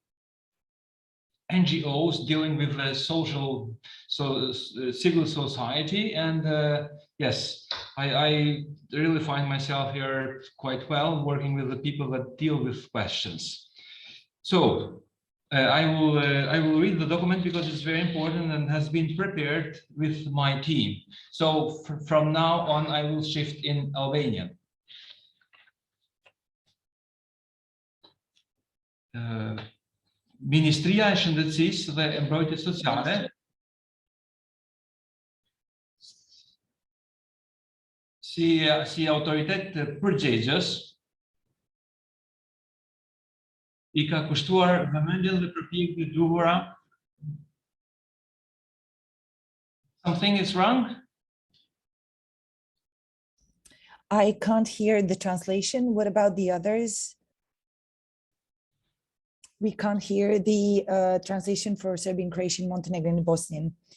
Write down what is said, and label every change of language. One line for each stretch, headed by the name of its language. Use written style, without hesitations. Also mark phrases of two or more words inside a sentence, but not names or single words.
English: NGOs dealing with the civil society, and yes, I really find myself here quite well working with the people that deal with questions. So I will read the document because it's very important and has been prepared with my team. So from now on, I will shift in Albanian.
Albanian: Ministria e Shëndetësisë dhe e Mbrojtjes Sociale si autoritet përgjegjës I ka kushtuar vëmendjen dhe përpjekjet e duhura.
English: Something is wrong? I can't hear the translation. What about the others? We can't hear the translation for Serbian, Croatian, Montenegrin, and Bosnian.